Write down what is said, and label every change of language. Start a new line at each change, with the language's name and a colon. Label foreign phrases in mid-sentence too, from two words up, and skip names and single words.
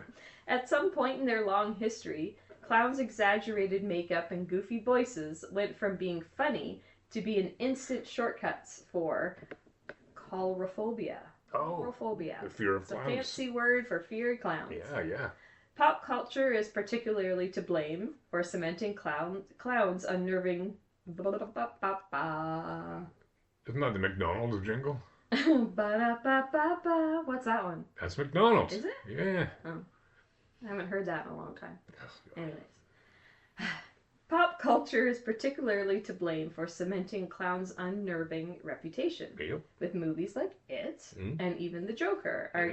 English: At some point in their long history, clowns' exaggerated makeup and goofy voices went from being funny to being instant shortcuts for coulrophobia. Oh, Coulrophobia. the fear of It's a clowns. fancy word for fear of clowns. Yeah. Pop culture is particularly to blame for cementing clowns' unnerving. Ba-da-ba-ba-ba. Isn't that the McDonald's jingle? Ba-da-ba-ba-ba. What's that one? That's McDonald's. Is it? Yeah. I haven't heard that in a long time. Anyways. Pop culture is particularly to blame for cementing clowns' unnerving reputation, Yep. with movies like It Mm. and even The Joker are